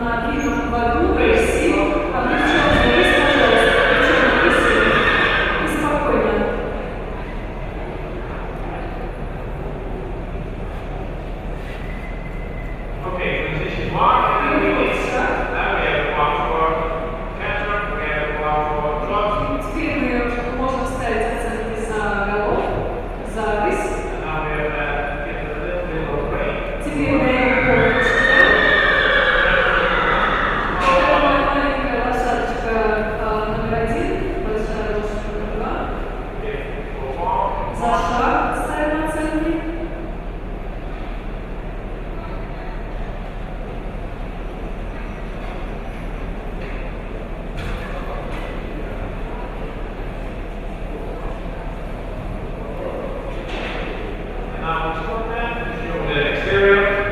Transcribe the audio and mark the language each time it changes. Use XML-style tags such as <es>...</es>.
<ru>на длинном поводу, красиво, облегченно вниз, пожалуйста, облегченно вниз и спокойно.</ru> <en>Okay, position one, and then we</en> <ru>Переход шаг.</ru> <en>now we have one for canter, we have one for trot,</en> <ru>Теперь мы можем ставить оценки за галоп, за рысь.</ru> <en>and now we have get a little bit of break.</en> <ru>Теперь даем пол лошадям. Первая маленькая лошадочка номер 1, большая лошадь номер 2.</ru> <en>Okay, for one,</en> <ru>За шаг ставим оценки.</ru> <en>and now we stop them, show the exterior.</en>